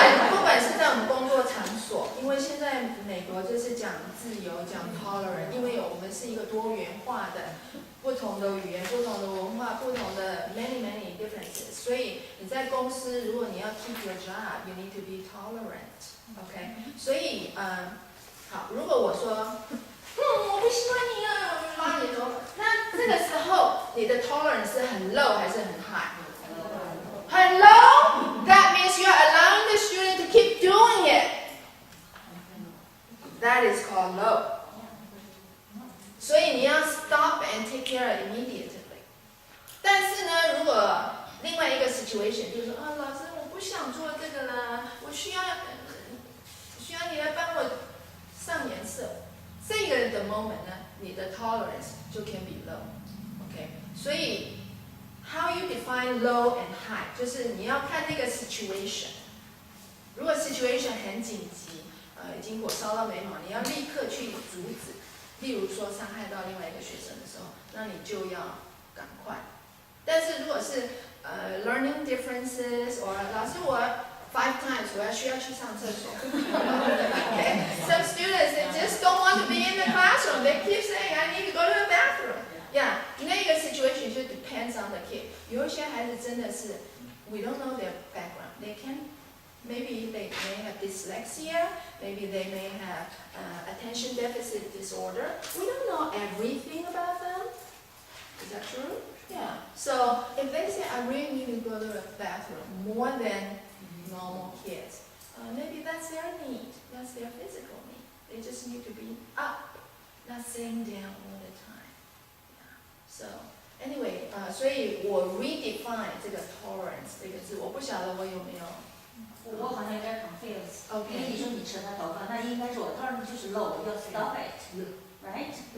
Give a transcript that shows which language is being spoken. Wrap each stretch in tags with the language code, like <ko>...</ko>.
<zh>不管是在我们工作场所，因为现在美国就是讲自由，讲 tolerant， 因为我们是一个多元化的，不同的语言、不同的文化、不同的</zh> <en>many differences，</en> <zh>所以你在公司，如果你要</zh> <en>keep your job，you need to be tolerant，</en> <zh>OK？所以好，如果我说，我不喜欢你啊，我就拉你的头发，那这个时候你的 tolerance 是很 low 还是很 high？很</zh> <en>low， that means you are allowing the student to keep doing it. That is called low.</en> <zh>所以你要</zh> <en>stop and take care immediately.</en> <zh>但是呢，如果另外一个 situation 就是说老师我不想做这个了，我需要你来帮我上颜色，这个的 moment 呢，你的 tolerance 就</zh> <en>can be low，</en> <zh>OK？所以</zh> <en>how you define low and high，</en> <zh>就是你要看那个 situation。如果 situation 很紧急，已经火烧到眉毛，你要立刻去阻止。例如说伤害到另外一个学生的时候，那你就要赶快。但是如果是</zh> <en>learning differences，</en> <zh>or 老师我</zh> <en>5 times</en> <zh>我需要去上厕所。</zh> <en>Okay? Some students they just don't want to be in the classroom. They keep saying I need to go to the bathroom.</en> <zh>Yeah， 那个 situation 就</zh> <en>depends on the kid.</en> <zh>有一些孩子真的是</zh> <en>we don't know their background. They can maybe they may have dyslexia. Maybe they may have attention deficit disorder. We don't know everything about them. Is that true? Yeah. So if they say I really need to go to the bathroom more than normal kids. Maybe that's their need. That's their physical need. They just need to be up, not sitting down all the time. Yeah. So anyway，</en> <zh>所以我 redefine 这个 tolerance 这个字，我不晓得我有没有。我好像有点 confused。</zh> <en>OK。</en> <zh>因为你说你扯他头发，那应该是我 tolerance 就是 low， 要</zh> <en>stop it，right？</en>